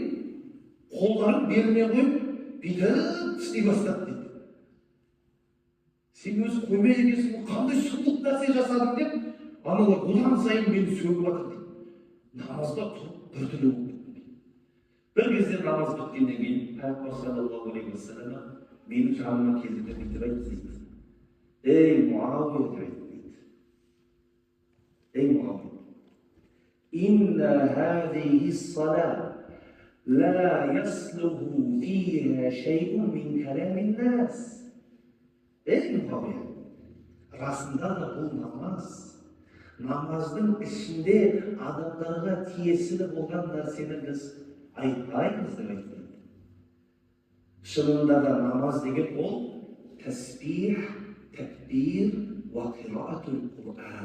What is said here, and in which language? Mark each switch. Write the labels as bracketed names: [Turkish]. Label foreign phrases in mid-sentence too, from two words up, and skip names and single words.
[Kazakh] Қолдарын беліне қойып бүйтіп істей бастады дейді. Сен өзі қоймай екенсің, қандай сұмдық нәрсе жасадың деп аналар одан сайын мені сөгіп жатыр дейді. Намазда тұрып біртүрлі болып кеттім дейді. Бір кезде намаз біткеннен кейін Пайғамбар [Arabic] صلى الله عليه وسلم [Kazakh] менің жаныма келді де бүйтіп айтты дейді. Ей Муауия деп айтты дейді. Ей Муауия, [Arabic] إن هذه الصلاة لا يصلح فيها شيء من كلام الناس. [Kazakh] Ей Муауия, расында да бұл намаздың ішінде адамдарға тиесілі болған нәрсені біз айтпаймыз деп айтты. Шынында да намаз деген ол тәсбих, тәкбир [Arabic] وقراءة القرآن.